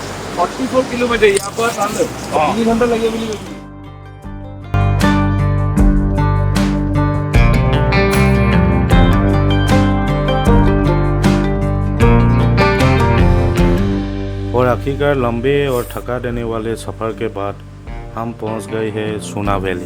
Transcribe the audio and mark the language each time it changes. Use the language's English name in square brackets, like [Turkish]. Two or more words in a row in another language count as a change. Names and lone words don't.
[Assamese] 44 কিলোমিটাৰ ইয়াৰ পৰা তালৈ 3 ঘণ্টা লাগে বুলি কৈছিল। [Hindi] और आखिरकार लंबे और थका देने वाले सफ़र के बाद हम पहुंच गए हैं सोना वैली।